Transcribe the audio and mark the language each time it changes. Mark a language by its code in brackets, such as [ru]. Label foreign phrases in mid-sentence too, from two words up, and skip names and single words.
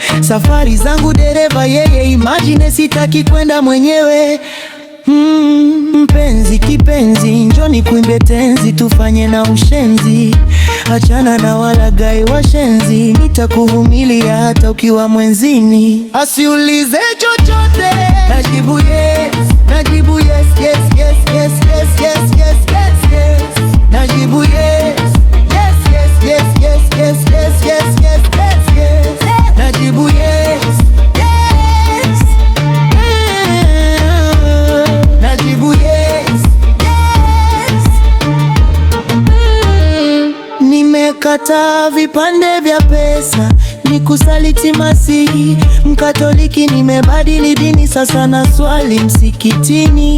[sw] Safari zangu dereva yeye, imagine sitaki kwenda mwenyewe. Mpenzi kipenzi, njoni kuimbe tenzi, tufanye na ushenzi. Achana na walaghai washenzi, nitakuvumilia hata ukiwa mwenzini. Asiulize chochote najibu yes, najibu [en] yes, yes, yes, yes, [sw] yes, yes, yes, yes, yes. Najibu [en] yes, yes, yes, yes, [sw] yes, yes, yes, yes, yes, yes, yes. Najibu yes. Nimekata vipande vya pesa, nikusaliti Masihi. Mkatoliki nimebadili dini, sasa na swali msikitini.